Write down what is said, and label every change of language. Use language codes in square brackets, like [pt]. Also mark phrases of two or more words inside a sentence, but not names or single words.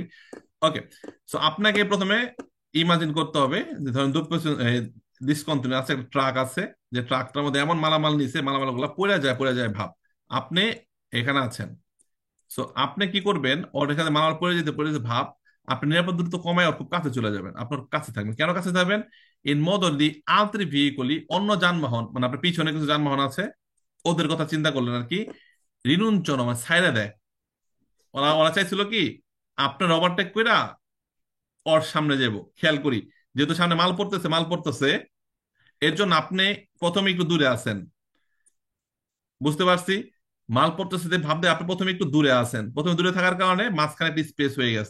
[bn] ওকে, সো আপনাকে প্রথমে ইমাজিন করতে হবে যে ধরেন ডিসকন্টিনিউ আছে, একটা ট্রাক আছে, যে ট্রাকটার মধ্যে এমন মালামাল নিছে, মালামাল গুলা পড়ে যায় ভাব, আপনি এখানে আছেন। সো আপনি কি করবেন? ওর এখানে মালামাল পড়ে যেতে ভাব, আপনি নিরাপদ দূরত্ব কমায় ওর খুব কাছে চলে যাবেন, আপনার কাছে থাকবেন। কেন কাছে যাবেন? [it] ইন modo di altri veicoli, [bn] অন্য যানবাহন মানে আপনার পিছনে কিছু যানবাহন আছে, ওদের কথা চিন্তা করলেন আর কি, রিনুঞ্চন মানে ছাইড়া দেয়, ওরা ওরা চাইছিল কি আপনার ওভারটেক কইরা ওর সামনে যাব, খেয়াল করি যেহেতু সামনে মাল পড়তেছে, এর জন্য আপনি প্রথমে একটু দূরে আছেন, বুঝতে পারছি, মাল পড়তেছে যে ভাবতে আপনি প্রথমে একটু দূরে আছেন, প্রথমে দূরে থাকার কারণে মাঝখানে একটা স্পেস হয়ে গেছে।